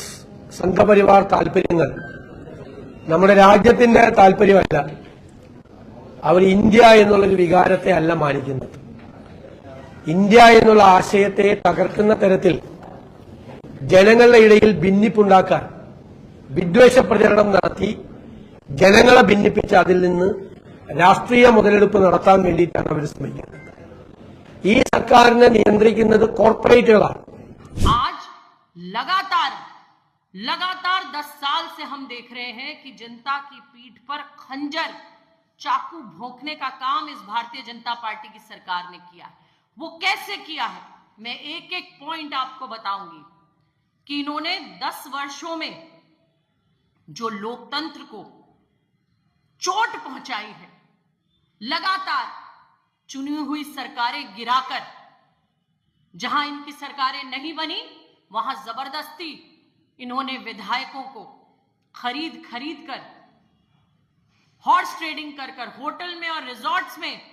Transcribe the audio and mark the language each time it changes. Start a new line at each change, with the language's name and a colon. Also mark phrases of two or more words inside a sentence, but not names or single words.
Malayalam: സംഘപരിവാർ താൽപര്യങ്ങൾ നമ്മുടെ രാജ്യത്തിന്റെ താൽപര്യമല്ല അവർ ഇന്ത്യ എന്നുള്ളൊരു വികാരത്തെ അല്ല മാനിക്കുന്നത് ഇന്ത്യ എന്നുള്ള ആശയത്തെ തകർക്കുന്ന തരത്തിൽ ജനങ്ങളുടെ ഇടയിൽ ഭിന്നിപ്പുണ്ടാക്കാൻ വിദ്വേഷ പ്രചരണം നടത്തി ജനങ്ങളെ ഭിന്നിപ്പിച്ച് അതിൽ നിന്ന് രാഷ്ട്രീയ മുതലെടുപ്പ് നടത്താൻ വേണ്ടിയിട്ടാണ് അവർ ശ്രമിക്കുന്നത് ഈ സർക്കാരിനെ നിയന്ത്രിക്കുന്നത് കോർപ്പറേറ്റുകളാണ്
Hindi: आज लगातार 10 साल से हम देख रहे हैं कि जनता की पीठ पर खंजर चाकू भोंकने का काम इस भारतीय जनता पार्टी की सरकार ने किया है वो कैसे किया है मैं एक एक पॉइंट आपको बताऊंगी कि इन्होंने 10 वर्षों में जो लोकतंत्र को चोट पहुंचाई है लगातार चुनी हुई सरकारें गिराकर जहां इनकी सरकारें नहीं बनी वहां जबरदस्ती इन्होंने विधायकों को खरीद कर
English: horse trading
Hindi: कर होटल में और रिजॉर्ट्स में